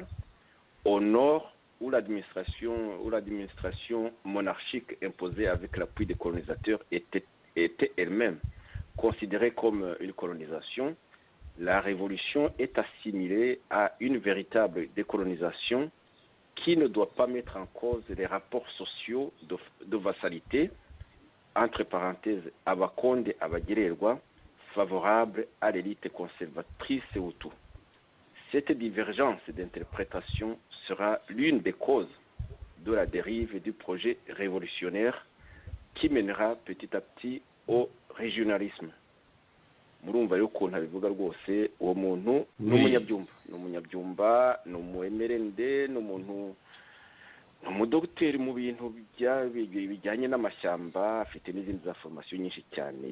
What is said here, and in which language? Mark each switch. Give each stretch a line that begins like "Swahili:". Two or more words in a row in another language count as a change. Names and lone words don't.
French: Au Nord, où l'administration monarchique imposée avec l'appui des colonisateurs était elle-même considérée comme une colonisation, la révolution est assimilée à une véritable décolonisation qui ne doit pas mettre en cause les rapports sociaux de vassalité, entre parenthèses,
Kinyarwanda: Abakonde Abagererwa,
French: favorables à l'élite conservatrice Hutu. Cette divergence d'interprétation sera l'une des causes de la dérive du projet révolutionnaire qui mènera petit à petit au régionalisme.
Kinyarwanda: Murumva rero ukuntu abivuga rwose uwo muntu ni umunyabyumba ni umuemerende ni umudogiteri mu bintu bijyanye n'amashyamba, afite n'izindi za formasiyo nyinshi cyane.